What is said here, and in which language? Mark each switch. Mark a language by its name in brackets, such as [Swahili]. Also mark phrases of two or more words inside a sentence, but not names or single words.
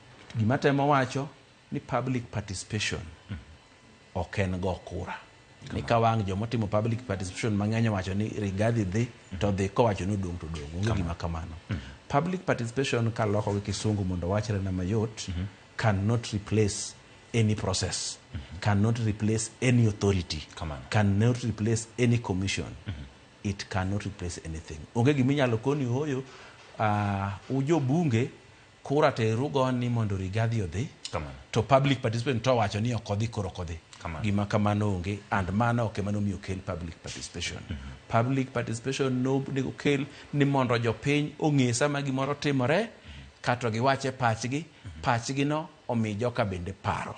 [Luo (Kenya and Tanzania)] Gima temo wacho ni [English] public participation [Luo (Kenya and Tanzania)] ok en go kura. Ni ka wang' joma timo [English] public participation [Luo (Kenya and Tanzania)] mang'eny wacho ni Rigathi dhi to dhi kowacho ni odong' to dong'. Onge gima kamano. [English] Public participation [Luo (Kenya and Tanzania)] ka loko gi kisungu mondo wachre na mayot [English] cannot replace any process, cannot replace any authority, cannot replace any commission. It cannot replace anything. [Luo (Kenya and Tanzania)] Onge gima inyalo koni hoyo ujo bunge kura teru goni mondo Rigathi odhi to [English] public participation [Luo (Kenya and Tanzania)] to wacho ni ok odhi koro ok odhi. Gima kamano onge, and mano ok ema nomiyo okel [English] public participation. Public participation [Luo (Kenya and Tanzania)] no nego kel ni mondo jopiny ong'e sama gimoro timore kato giwache pachgi no omi joka bende paro.